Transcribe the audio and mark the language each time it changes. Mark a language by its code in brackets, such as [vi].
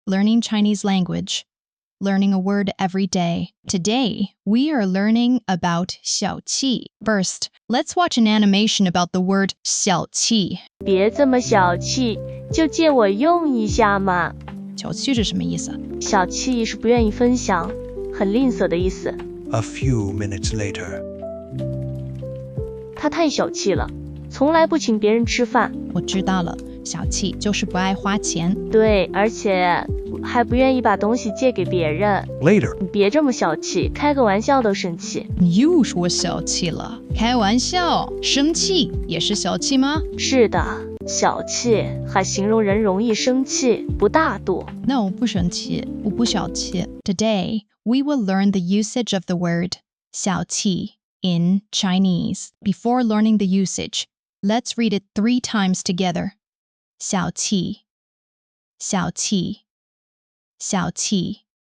[en] learning Chinese language, learning a word every day. Today, we are learning about 小气. First, let's watch an animation about the word 小气. [zh] 别这么小气，就借我用一下嘛。小气是什么意思？小气是不愿意分享，很吝啬的意思。 [en] A few minutes later. [zh] 他太小气了，从来不请别人吃饭。我知道了，小气就是不爱花钱。对，而且还不愿意把东西借给别人。 [en] Later. [zh] 你别这么小气，开个玩笑都生气。你又说小气了，开玩笑，生气也是小气吗？是的，小气还形容人容易生气，不大度。那我不生气，我不小气。 [en] Today, we will learn the usage of the word 小气 in Chinese. Before learning the usage, let's read it 3 times together. [zh] 小气，小气，小气.